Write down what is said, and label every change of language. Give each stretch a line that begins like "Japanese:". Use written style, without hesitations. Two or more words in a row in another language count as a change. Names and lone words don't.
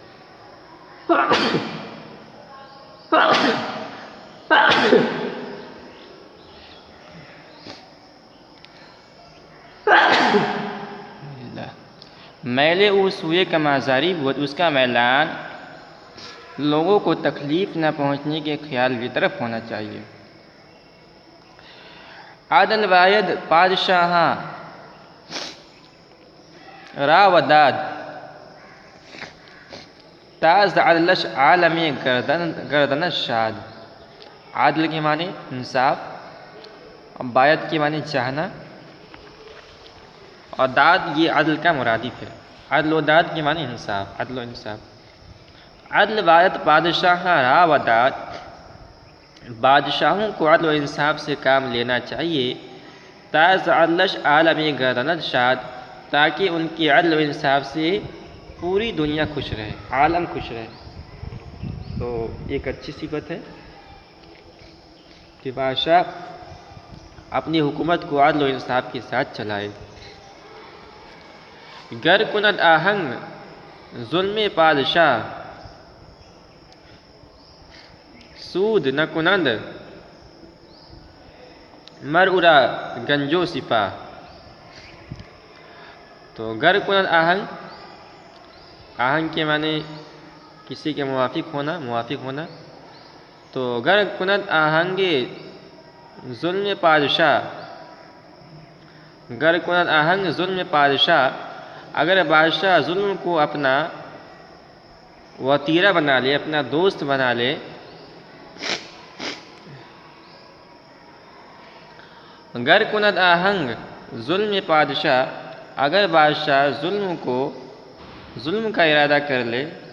Persian: میل او سوئے کم آزاری بود،
Urdu: اس کا میلان لوگوں کو تکلیف نہ پہنچنے کے خیال کی طرف ہونا چاہیے۔
Persian: عدل باید بادشاہاں را و داد، تاز عدلش عالم گردنش شاد۔
Urdu: عدل کے معنی انصاف، باید کے معنی چاہنا، اور داد یہ عدل کا مرادف ہے۔ عدل و داد کے معنی انصاف، عدل و انصاف۔
Persian: عدل باید بادشاہاں را و داد،
Urdu: بادشاہوں کو عدل و انصاف سے کام لینا چاہیے،
Persian: تاز عدلش عالم گردنش شاد،
Urdu: تاکہ ان کی عدل و انصاف سے پوری دنیا خوش رہے، عالم خوش رہے۔ تو ایک اچھی صفت ہے کہ بادشاہ اپنی حکومت کو عدل و انصاف کے ساتھ چلائے۔
Persian: گر کند آہنگ ظلم بادشاہ، سود نہ کنند مر اورا گنجو سپاہ۔
Urdu: تو
Persian: گر کند آہنگ،
Urdu: آہنگ کے معنی کسی کے موافق ہونا. تو
Persian: گر کند آہنگ ظلم پادشاہ، گر کند آہنگ ظلم پادشاہ،
Urdu: اگر بادشاہ ظلم کو اپنا وتیرہ بنا لے، اپنا دوست بنا لے،
Persian: گر کند آہنگ ظلم پادشاہ،
Urdu: اگر بادشاہ ظلم کا ارادہ کر لے،